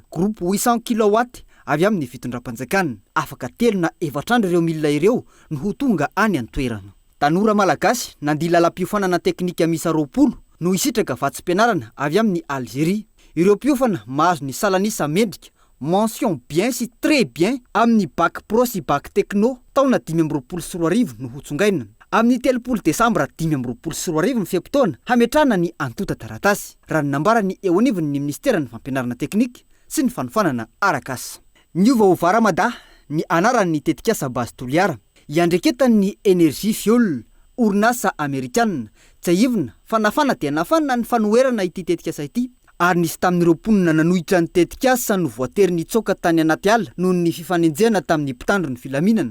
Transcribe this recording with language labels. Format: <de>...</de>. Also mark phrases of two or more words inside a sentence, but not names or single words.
<mg>Groupe 800 kW avy amin'ny fitondram-panjakana. Afaka 3 na 4 andro ireo milina ireo no ho tonga any an-toerana. Tanora malagasy nandila lalam-piofanana teknika misa 20 no isitraka vatsim-pianarana avy amin'ny Algérie. Ireo mpiofana mahazo ny salanisa mendrika</mg> <fr>mention bien</fr> <mg>sy</mg> <fr>très bien</fr> <mg>amin'ny</mg> <fr>bac pro</fr> <mg>sy</mg> <fr>bac techno</fr> <mg>taona 2024 no hotsongaina. Amin'ny 30 Desambra 2024 ny feptaona hametrana ny antota taratasy. Raha nambara ny eo anivony ny ministera ny fampianarana teknika sy ny fanofanana arakasa. Niova ho varamada ny anaran'ny tetikasa base toliara iandreketan'ny énergie fuel orinasa amerikana tsy ivona fa nafana dia nafana ny fanoherana ity tetikasa ity ary nisy tamin'ireo mponina nanohitra ny tetikasa no voatery nitsoka tany anaty ala noho ny fifanenjehana tamin'ny mpitandro ny filaminana.</mg>